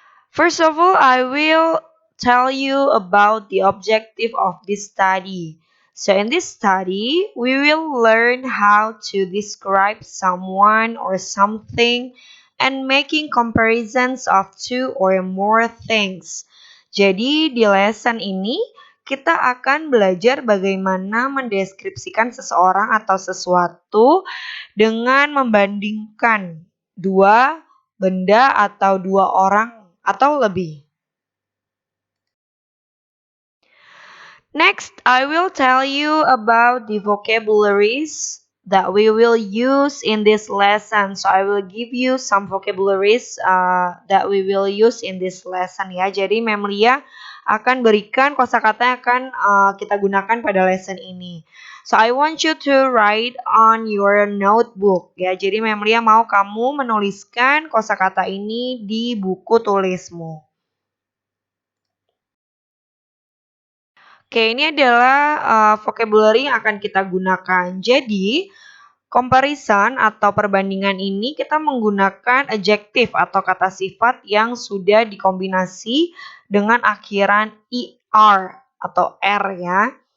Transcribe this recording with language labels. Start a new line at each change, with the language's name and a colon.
English: First of all, I will tell you about the objective of this study. So in this study, we will learn how to describe someone or something and making comparisons of two or more things.
Indonesian: Jadi di lesson ini kita akan belajar bagaimana mendeskripsikan seseorang atau sesuatu dengan membandingkan dua benda atau dua orang atau lebih.
English: Next, I will tell you about the vocabularies that we will use in this lesson. So I will give you some vocabularies that we will use in this lesson ya.
Indonesian: Jadi Memlia akan berikan kosakata yang akan kita gunakan pada lesson ini.
English: So I want you to write on your notebook ya.
Indonesian: Jadi Memlia mau kamu menuliskan kosakata ini di buku tulismu. Oke, ini adalah vocabulary yang akan kita gunakan. Jadi, comparison atau perbandingan ini kita menggunakan adjective atau kata sifat yang sudah dikombinasi dengan akhiran er atau r ya.